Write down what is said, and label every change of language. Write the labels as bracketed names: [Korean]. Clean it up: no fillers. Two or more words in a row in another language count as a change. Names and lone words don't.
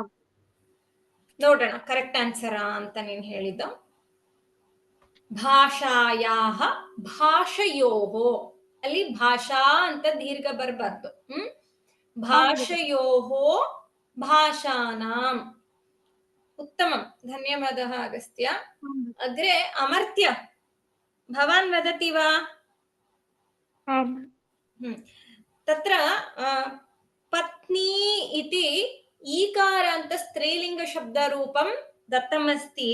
[Kannada] ನೋಡೋಣ [English] correct answer [Kannada] ಅಂತ ನೀನು ಹೇಳಿದ್ದು. [Sanskrit] ಭಾಷಾಯಾಹ ಭಾಷಯೋಃ, [Kannada] ಅಲ್ಲಿ ಭಾಷಾ ಅಂತ ದೀರ್ಘ ಬರಬಾರ್ದು. [Sanskrit] ಭಾಷಯೋಃ ಭಾಷಾನಾಂ. उत्तमं, धन्यवादः अगस्त्य. अग्रे अमर्त्य, भवान् वदति वा? तत्र पत्नी इति ईकारान्त स्त्रीलिंग शब्दरूपं दत्तमस्ति.